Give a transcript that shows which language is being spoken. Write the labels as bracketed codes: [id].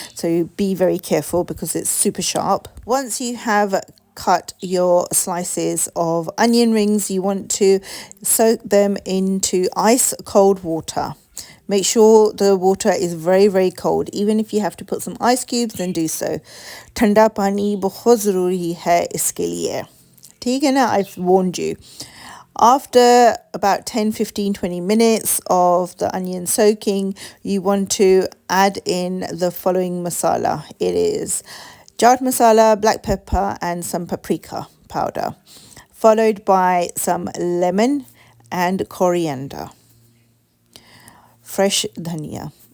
[en] So be very careful because it's super sharp. Once you have cut your slices of onion rings, you want to soak them into ice cold water. Make sure the water is very, very cold. Even if you have to put some ice cubes, then do so. [hi] ठंडा पानी बहुत ज़रूरी है इसके लिए. ठीक है ना? [en] I've warned you. After about 10, 15, 20 minutes of the onion soaking, you want to add in the following masala. It is chaat masala, black pepper, and some paprika powder, followed by some lemon and coriander, fresh dhania.